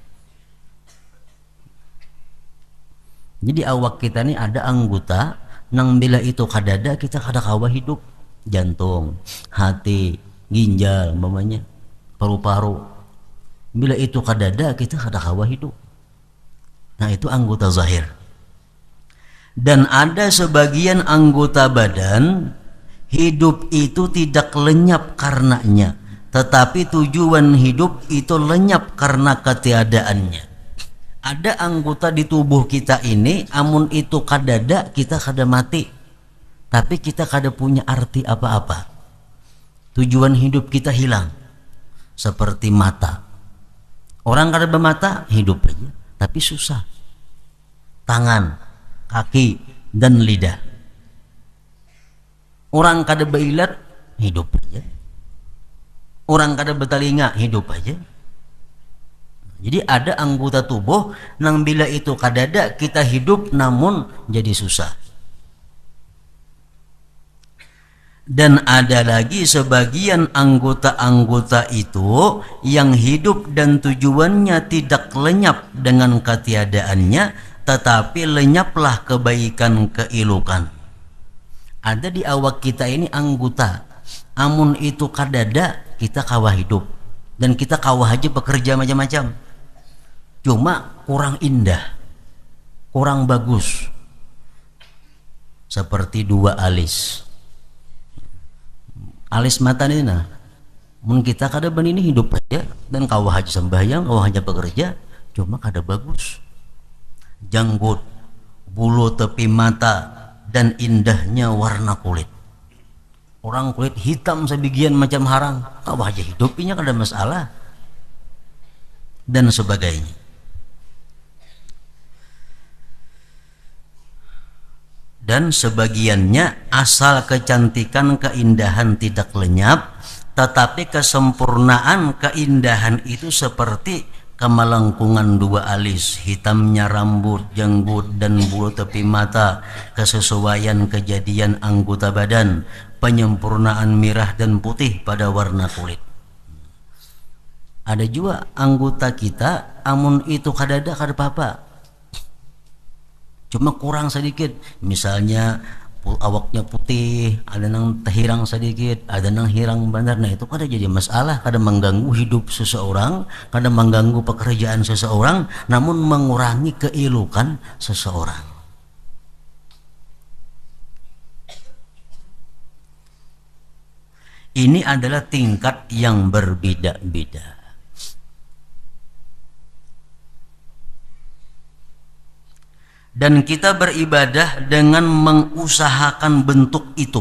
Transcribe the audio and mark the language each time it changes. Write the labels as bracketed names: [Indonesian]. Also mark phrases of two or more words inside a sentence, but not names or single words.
[Banjar] Jadi awak kita ini ada anggota nang bila itu kadada kita kada kawa hidup, jantung, hati, ginjal, umpamanya paru-paru. Bila itu kadada kita kada kawa hidup. Nah, itu anggota zahir. [Indonesian] Dan ada sebagian anggota badan hidup itu tidak lenyap karenanya, tetapi tujuan hidup itu lenyap karena ketiadaannya. [Banjar] Ada anggota di tubuh kita ini, amun itu kadada kita kada mati, tapi kita kada punya arti apa-apa. Tujuan hidup kita hilang. Seperti mata, orang kada bermata hidup aja, tapi susah. Tangan, kaki, dan lidah, orang kada berilat hidup aja, orang kada bertelinga hidup aja. Jadi ada anggota tubuh nang bila itu kadada kita hidup namun jadi susah. [Indonesian] Dan ada lagi sebagian anggota-anggota itu yang hidup dan tujuannya tidak lenyap dengan ketiadaannya, tetapi lenyaplah kebaikan keilukan. [Banjar] Ada di awak kita ini anggota, amun itu kadada kita kawa hidup dan kita kawa aja bekerja macam-macam, cuma kurang indah, kurang bagus. Seperti dua alis mata ini, nah mun kita kada benini hidup aja dan kawa aja sembahyang, kawa aja bekerja, cuma kada bagus. [Indonesian] Janggut, bulu tepi mata, dan indahnya warna kulit. [Banjar] Orang kulit hitam sebagian macam harang, kawa aja hidupnya kada masalah, [Indonesian] dan sebagainya. dan sebagiannya asal kecantikan keindahan tidak lenyap, tetapi kesempurnaan keindahan itu seperti kemelengkungan dua alis, hitamnya rambut, jenggut dan bulu tepi mata, kesesuaian kejadian anggota badan, penyempurnaan merah dan putih pada warna kulit. [Banjar] Ada juga anggota kita amun itu kadada kada apa-apa, cuma kurang sedikit, misalnya awaknya putih, ada nang terhirang sedikit, ada nang hirang benar. Nah itu kada jadi masalah, kada mengganggu hidup seseorang, kada mengganggu pekerjaan seseorang, namun mengurangi keelokan seseorang. [Indonesian] Ini adalah tingkat yang berbeda-beda. Dan kita beribadah dengan mengusahakan bentuk itu.